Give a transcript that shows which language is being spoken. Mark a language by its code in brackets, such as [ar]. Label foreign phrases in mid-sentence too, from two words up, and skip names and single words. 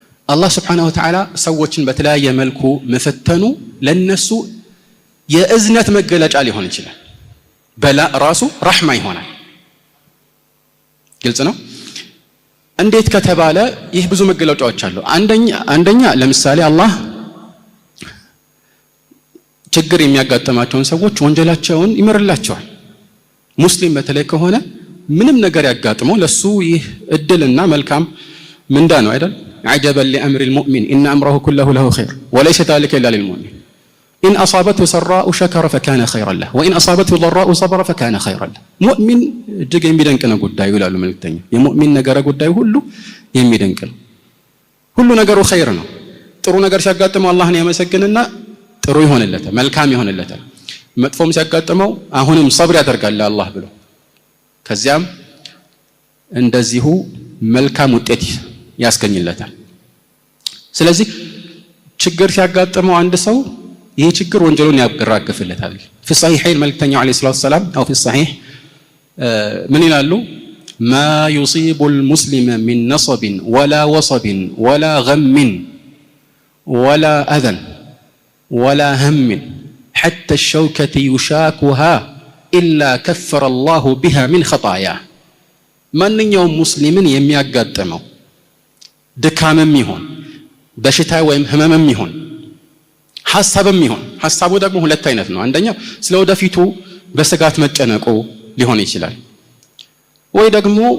[ar] الله سبحانه وتعالى [am] ሰዎችን በተለያየ መልኩ መፈተኑ ለነሱ የእዝነት መገለጫ ሊሆን ይችላል። በላ ራሱ ረሕማ ይሆናል። ግልጽ ነው። እንዴት ከተባለ ይህ ብዙ መገለጫዎች አሉ። አንደኛ ለምሳሌ አላህ ችግር የሚያጋጥማቸውን ሰዎች ወንጀላቸውን ይምርላቸዋል። ሙስሊም በተለይ ከሆነ ምንም ነገር ያጋጥመው ለሱ ይህ እድልና መልካም ምንዳ ነው አይደል? [ar] عجبا لأمر المؤمن إن أمره كله له خير وليس ذلك إلا للمؤمن إن أصابته سراء شكر فكان خيرا له وإن أصابته ضراء صبر فكان خيرا له مؤمن [am] እጅግ የሚደንቅ ነው ጉዳዩ ይላሉ መልእክተኛ። የሙእሚን ነገር ጉዳዩ ሁሉ የሚደንቅ ነው። ሁሉ ነገሩ ኸይር ነው። ጥሩ ነገር ሲያጋጥመው አላህን ያመሰግንና ጥሩ ይሆንለታል፣ መልካም ይሆንለታል። መጥፎም ሲያጋጥመው አሁንም ሰብር ያደርጋል ለአላህ ብሎ ከዚያም እንደዚሁ መልካም ውጤት ያስገኝለታል። ስለዚህ ችግር ሲያጋጥመው አንድ ሰው ይህ ችግር ወንጀሉን ያራግፍለታል። [ar] في الصحيحين [am] መልእክተኛው [ar] عليه الصلاة والسلام أو في الصحيح [am] ምን ይላሉ? [ar] ما يصيب المسلم من نصب ولا وصب ولا غم ولا أذى ولا هم حتى الشوكة يشاكها إلا كفر الله بها من خطاياه [am] ማንኛውም ሙስሊምን የሚያጋጥመው ድካምም ይሁን በሽታ ወይም ህመምም ይሁን ሐሳብም ይሁን ሐሳቡ ደግሞ ሁለት አይነት ነው። አንደኛው ስለ ወደፊቱ በስጋት መጨነቁ ሊሆን ይችላል፣ ወይ ደግሞ